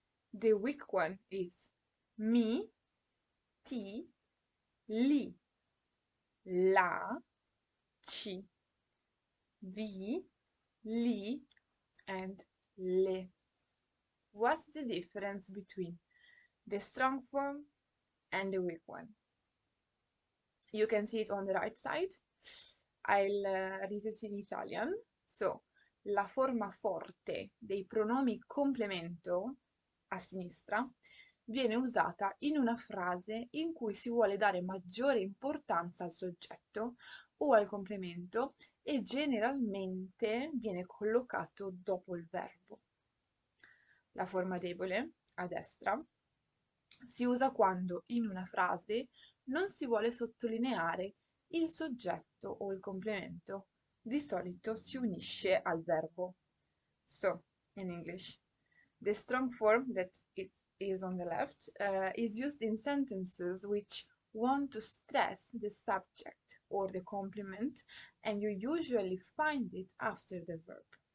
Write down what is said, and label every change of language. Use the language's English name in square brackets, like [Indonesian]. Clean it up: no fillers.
[English] The weak one is mi, ti, li, la, ci, vi, li, and le. What's the difference between the strong form and the weak one? You can see it on the right side. I'll read it in Italian. [Italian] So, la forma forte dei pronomi complemento a sinistra viene usata in una frase in cui si vuole dare maggiore importanza al soggetto o al complemento e generalmente viene collocato dopo il verbo. La forma debole, a destra, si usa quando in una frase non si vuole sottolineare il soggetto o il complemento. Di solito si unisce al verbo. [English] So, in English, the strong form that it is on the left is used in sentences which want to stress the subject or the complement, and you usually find it after the verb.